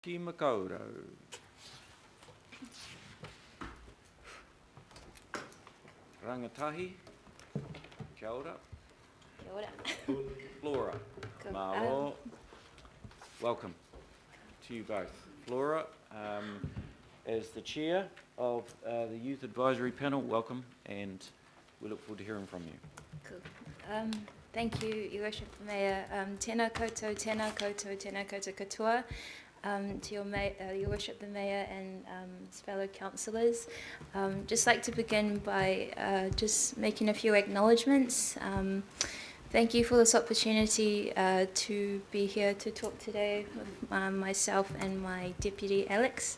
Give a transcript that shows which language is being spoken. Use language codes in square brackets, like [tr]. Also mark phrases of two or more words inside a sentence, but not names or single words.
[mi] Ki makaurau. Rangatahi. Kia ora. Kia ora. [en] Flora. Cool. Malo. Welcome to you both. Flora, as the chair of the Youth Advisory Panel, welcome, and we look forward to hearing from you. Cool. Thank you, Your Worship the Mayor. [mi] Tēnā koutou, tēnā koutou, tēnā koutou katoa. [en] To Your Worship the Mayor and his fellow councillors. Just like to begin by just making a few acknowledgements. Thank you for this opportunity to be here to talk today with myself and my deputy Alex.